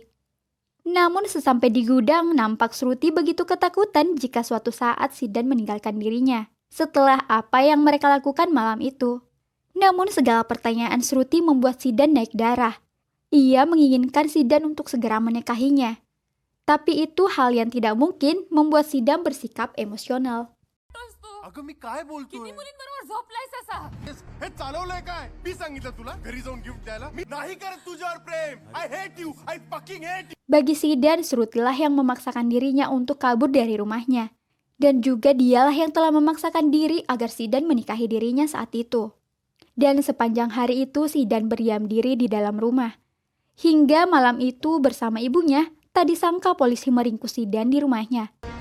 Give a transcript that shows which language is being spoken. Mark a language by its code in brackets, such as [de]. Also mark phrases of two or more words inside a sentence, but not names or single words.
[id] Namun sesampai di gudang, nampak Shruti begitu ketakutan jika suatu saat Zidan meninggalkan dirinya, setelah apa yang mereka lakukan malam itu. Namun segala pertanyaan Shruti membuat Zidan naik darah. Ia menginginkan Zidan untuk segera menikahinya. Tapi itu hal yang tidak mungkin membuat Zidan bersikap emosional. [mr] अगं मी काय बोलतोय किती मुलींबरोबर झोपलायस असा हे चालवलंय काय मी सांगितलं तुला घरी जाऊन गिफ्ट द्यायला मी नाही करत तुझ्यावर प्रेम [en] I hate you I fucking hate you. [id] Bagi Zidan, Shrutilah yang memaksakan dirinya untuk kabur dari rumahnya. Dan juga dialah yang telah memaksakan diri agar Zidan menikahi dirinya saat itu. Dan sepanjang hari itu Zidan berdiam diri di dalam rumah. Hingga malam itu bersama ibunya, tak disangka polisi meringkus Zidan di rumahnya.